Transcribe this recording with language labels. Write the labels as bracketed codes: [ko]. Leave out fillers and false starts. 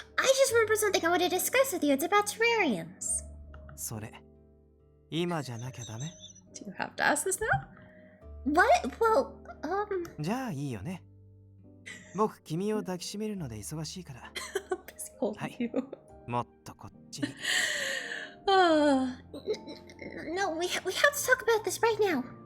[en] I just remembered something I wanted to discuss with you. It's about terrariums. [ja] それ、今じゃなきゃダメ？ [en] Do you have to ask this now? What? Well, [ja] じゃあいいよね。僕、君を抱きしめるので忙しいから。はい。もっとこっちに。 [en] No, we have to talk about this right now.